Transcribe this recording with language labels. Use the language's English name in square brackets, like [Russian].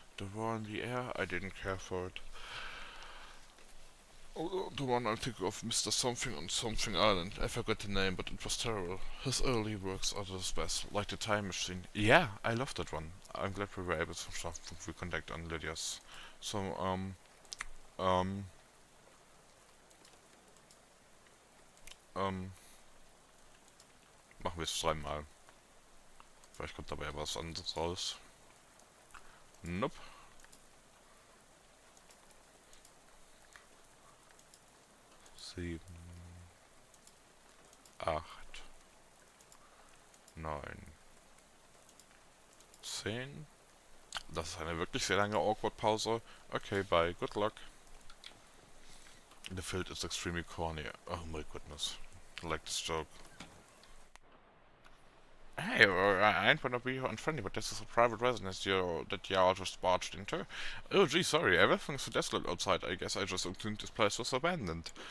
[English] The War in the Air? I didn't care for it. Oh, the one I think of, Mr. Something on Something Island. I forgot the name, but it was terrible. His early works are the best, like The Time Machine. Yeah, I loved that one. I'm glad we were able to reconnect on Lydia's. [German] So, machen wir es dreimal. Vielleicht kommt dabei was anderes raus. [English] Nope. 7, 8, 9, 10. [German] Das ist eine wirklich sehr lange Awkward-Pause. [English] Okay, bye. Good luck. The field is extremely corny. Oh my goodness. I like this joke. Hey, I ain't wanna be unfriendly, but this is a private residence that y'all just barged into. Oh gee, sorry, everything's so desolate outside. I guess I just assumed this place was abandoned.